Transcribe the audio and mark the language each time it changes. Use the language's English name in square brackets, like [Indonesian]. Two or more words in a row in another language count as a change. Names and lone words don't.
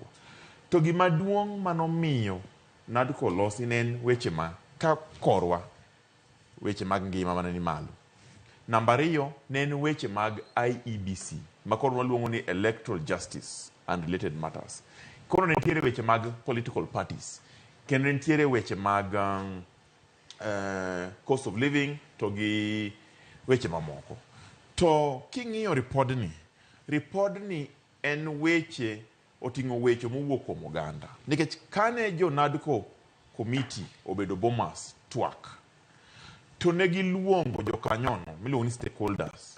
[Luo (Kenya and Tanzania)] To gima duong' manomiyo Naduko losi nen weche ma ka korwa weche mag ngima mane ni malo. Namba 2 nen weche mag IEBC, makoro waluongo ni [English] Electoral Justice and Related Matters. [Luo (Kenya and Tanzania)] Koro nitiere weche mag [English] political parties. [Luo (Kenya and Tanzania)] Kendo nitiere weche mag [English] cost of living [Luo (Kenya and Tanzania)] to gi weche mamoko. To king'iyo ripodni en weche oting'o weche mowuok kuom oganda. Nikech kane jo Naduko committee obedo Bomas Twak, to ne giluongo jokanyono miluongo ni stakeholders.